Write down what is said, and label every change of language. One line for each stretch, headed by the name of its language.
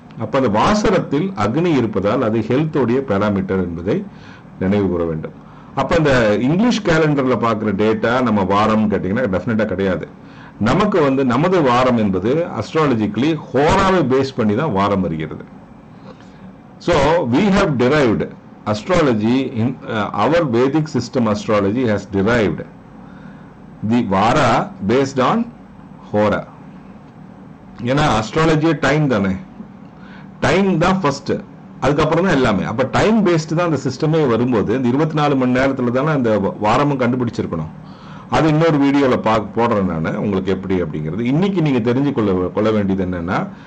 Tamil: அப்ப அந்த வாசரத்தில் அக்னி இருப்பதால் அது ஹெல்த்தோடைய பேராமீட்டர் என்பதை நினைவு கூற வேண்டும். அப்ப இந்த இங்கிலீஷ் கேலண்டர்ல பாக்குற டேட்டா நம்ம வாரம் கேட்டீங்கன்னா டெஃபினட்டா கிடையாது. நமக்கு நமது வாரம் என்பது அஸ்ட்ராலஜிக்கலி ஹோராவை பேஸ் பண்ணி தான் வாரம் வருகிறது.
English: So we have derived astrology in our Vedic system. Astrology has derived the vara based on hora.
Tamil: ஏன்னா அஸ்ட்ராலஜி டைம் தானே, டைம் தான் ஃபர்ஸ்ட், அதுக்கப்புறம் தான் எல்லாமே. அப்ப டைம் பேஸ்டு தான் அந்த சிஸ்டமே வரும்போது இந்த 24 மணி நேரத்துல தானே அந்த வாரமும் கண்டுபிடிச்சிருக்கணும். அது இன்னொரு வீடியோல போடுறேன் நான் உங்களுக்கு எப்படி அப்படிங்கிறது. இன்னைக்கு நீங்க தெரிஞ்சு கொள்ள வேண்டியது என்னன்னா,